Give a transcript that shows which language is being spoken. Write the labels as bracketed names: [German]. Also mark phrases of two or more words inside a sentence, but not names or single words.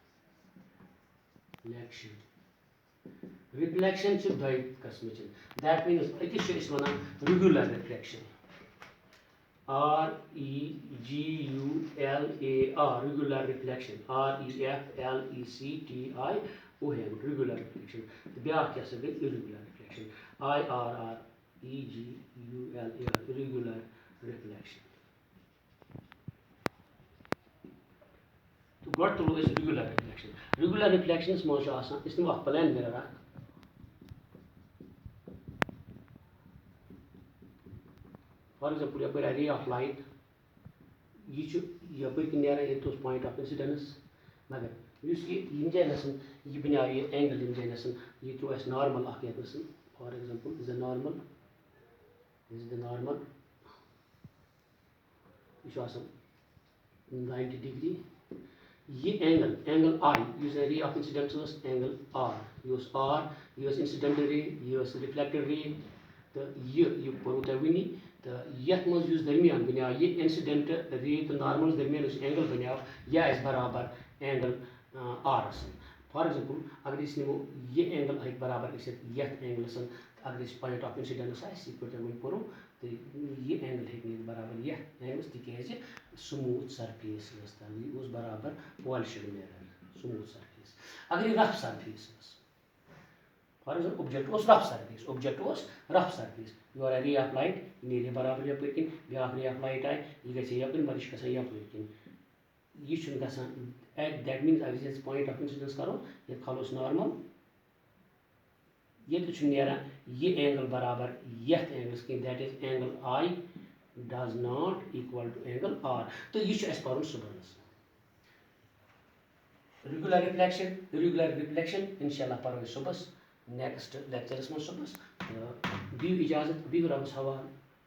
[English] Reflection should die cosmetic. That means it is regular reflection. regular, regular reflection. reflecti, regular reflection. [Kashmiri] بیٛاکھ کیٛاہ سا گٔے [English] irregular reflection. irregular reflection. [Kashmiri] تو گۄڈٕ تُلو أسۍ [English] regular reflection. Regular reflections [Kashmiri] منٛز چھُ آسان أسۍ نِمو اکھ [English] plain mirror [Kashmiri] اکھ. [English] For example, [Kashmiri] یپٲرۍ آیہِ [English] ray of light. [Kashmiri] یہِ چھُ یپٲرۍ کِنۍ نیران ییٚتہِ اوس [English] point of incidence. [Kashmiri] مگر یُس ییٚمہِ جایہِ نَسن یہِ بنیٛاو یہِ angle ییٚمہِ جایہِ نَسن یہِ تروو اَسہِ normal اکھ ییٚتہِ نَسن. [English] For example, this is the normal. [Kashmiri] یہِ چھُ آسان 90 degree. [English] یہ angle I یُس ray of incidence ٲس angle R. [Kashmiri] یہِ اوس R, یہِ ٲس [English] incident ray, [Kashmiri] یہِ ٲس [English] reflected ray. [Kashmiri] تہٕ یہِ کوٚروٕ تۄہہِ وٕنی. تہٕ یَتھ منٛز یُس درمیان بنیٛاو یہِ [English] incident ray [Kashmiri] تہٕ normal درمیان یُس angle بنیٛاو یہِ آسہِ برابر angle R. [English] For example, [Kashmiri] اگر أسۍ نِمو یہِ angle ہیٚکہِ برابر ٲسِتھ یَتھ angle اگر أسۍ [English] point of incidence [Kashmiri] آسہِ یِتھ پٲٹھۍ تۄہہِ وٕنۍ کوٚروٕ تہٕ یہِ angle ہیٚکہِ نِتھ برابر یَتھ angle تِکیٛازِ [English] smooth surface [Kashmiri] ٲس تَتھ یہِ اوس برابر [English] polished mirror, smooth surface. [Kashmiri] اگر یہِ [English] rough surface [Kashmiri] ٲس. [English] For example, object was rough surface. [Kashmiri] یورٕ آیہِ [English] ray of light [Kashmiri] یہِ نیرِ برابر یپٲرۍ کِنۍ بیٛاکھ [English] ray of light [Kashmiri] آیہِ یہِ گژھِ یپٲرۍ مگر یہِ چھُ گژھان یپٲرۍ کِنۍ. یہِ چھُنہٕ گژھان [English] that means [Kashmiri] اگر أسۍ [English] point of incidence [Kashmiri] کرو ییٚتہِ کھالو أسۍ normal. ییٚتہِ چھُ نیران یہِ angle برابر یَتھ angles کِنۍ [English] that is angle I does not equal to angle R. [Kashmiri] تہٕ یہِ چھُ اَسہِ پَرُن صُبحنس. [English] Regular reflection, irregular reflection [Arabic] اِنشاء اللہ [Kashmiri] پَرو أسۍ صُبحس [English] next lecture [Kashmiri] منٛز صُبحس. تہٕ دِیِو اِجازت بِہِو رۄبَس حوالہٕ.